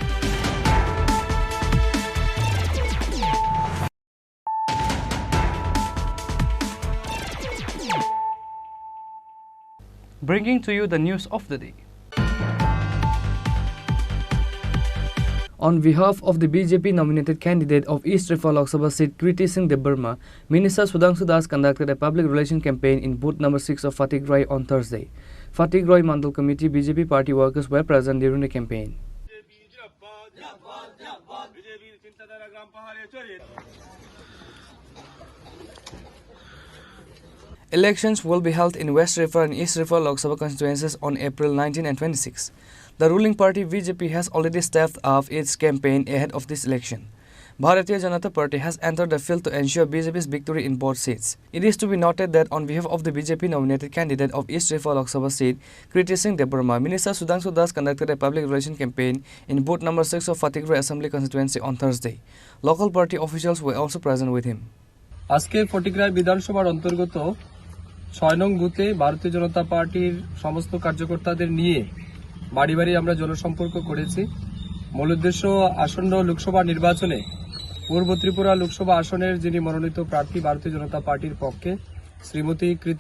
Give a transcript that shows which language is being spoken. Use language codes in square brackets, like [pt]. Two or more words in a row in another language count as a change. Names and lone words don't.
[en] Bringing to you the news of the day. On behalf of the BJP nominated candidate of East Tripura Lok Sabha seat Kriti Singh Debarma, Minister Sudhanshu Das conducted a public relation campaign in booth number 6 of Fatik Roy on Thursday. Fatik Roy Mandal Committee BJP party workers were present during the campaign. Elections will be held in West Tripura and East Tripura Lok Sabha constituencies on April 19 and 26. The ruling party BJP has already stepped up its campaign ahead of this election. Bharatiya Janata Party has entered the field to ensure BJP's victory in both seats. It is to be noted that on behalf of the BJP nominated candidate of East Tripura Lok Sabha seat, Kriti Singh Debarma, Minister Sudhanshu Das conducted a public relation campaign in booth number 6 of Fatik Roy Assembly constituency on Thursday. Local party officials were also present with him. [bn] আজকে ফটিকরাই বিধানসভার অন্তর্গত 6 নং বুথে ভারতীয় জনতা পার্টির সমস্ত কার্যকর্তাদের নিয়ে বাড়ি বাড়ি আমরা জনসম্পর্ক করেছি। মূল উদ্দেশ্য আসন্ন লোকসভা নির্বাচনে পূর্ব ত্রিপুরা লোকসভা আসনের যিনি মনোনীত প্রার্থী ভারতীয় জনতা পার্টির পক্ষে শ্রীমতী কৃতি